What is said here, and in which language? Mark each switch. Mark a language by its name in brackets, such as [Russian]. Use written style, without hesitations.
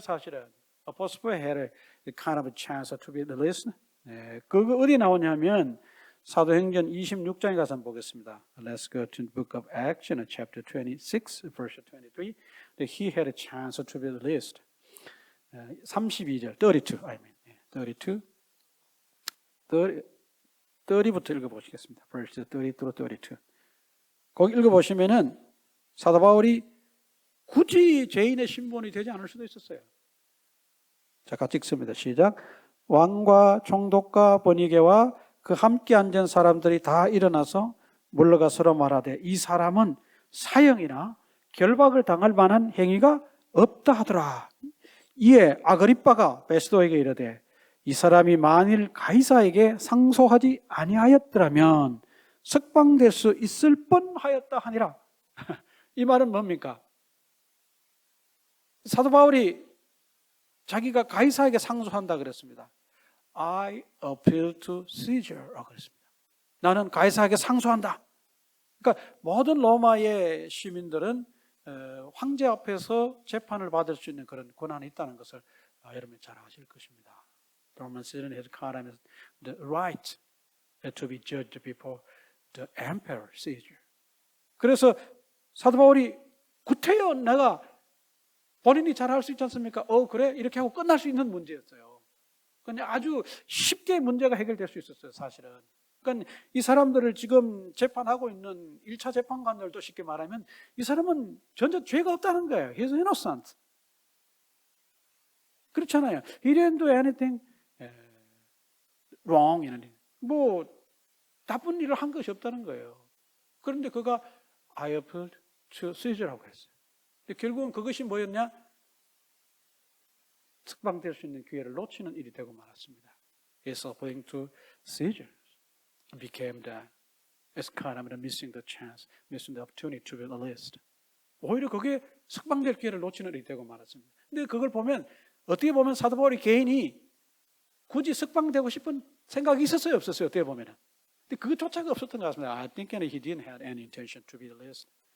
[Korean] 사실은 [English] Apostle Paul had a kind of a chance to be released. [Korean] 그거 어디 나오냐면 사도행전 26장에 가서 한번 보겠습니다. [English] Let's go to the book of Acts, chapter 26, verse 23. That he had a chance to be released. 32절, 32, I mean, 32. [Korean] 30부터 읽어보시겠습니다. [English] verse 30 through 32. [Korean] 거기 읽어보시면은 사도 바울이 굳이 죄인의 신분이 되지 않을 수도 있었어요. 자, 같이 읽습니다. 시작. 왕과 총독과 번이게와 그 함께 앉은 사람들이 다 일어나서 물러가 서로 말하되 이 사람은 사형이나 결박을 당할 만한 행위가 없다 하더라. 이에 아그리빠가 베스도에게 이르되 이 사람이 만일 가이사에게 상소하지 아니하였더라면 석방될 수 있을 뻔하였다 하니라. 이 말은 뭡니까? 사도 바울이 자기가 가이사에게 상소한다 그랬습니다. [English] I appeal to Caesar라고 [Korean] 그랬습니다. 나는 가이사에게 상소한다. 그러니까 모든 로마의 시민들은 황제 앞에서 재판을 받을 수 있는 그런 권한이 있다는 것을 여러분이 잘 아실 것입니다. [English] Roman citizen has the right to be judged before the emperor Caesar. [Korean] 그래서 사도 바울이 구태여 내가 본인이 잘 할 수 있지 않습니까? 그래? 이렇게 하고 끝날 수 있는 문제였어요. 그냥 아주 쉽게 문제가 해결될 수 있었어요, 사실은. 그러니까 이 사람들을 지금 재판하고 있는 1차 재판관들도 쉽게 말하면 이 사람은 전혀 죄가 없다는 거예요. [English] He's innocent. [Korean] 그렇잖아요. [English] He didn't do anything wrong. [Korean] 뭐 나쁜 일을 한 것이 없다는 거예요. 그런데 그가 [English] I appealed to Caesar [Korean] 라고 했어요. 근데 결국은 그것이 뭐였냐? 석방될 수 있는 기회를 놓치는 일이 되고 말았습니다. [English] His appealing to Caesar became as kind of missing the chance, missing the opportunity to be released. [Korean] 오히려 그게 석방될 기회를 놓치는 일이 되고 말았습니다. 근데 그걸 보면 어떻게 보면 사도 바울이 개인이 굳이 석방되고 싶은 생각이 있었어요, 없었어요? 어떻게 보면은. 근데 그것조차가 없었던 것 같습니다. [English] I think he didn't have any intention to be released.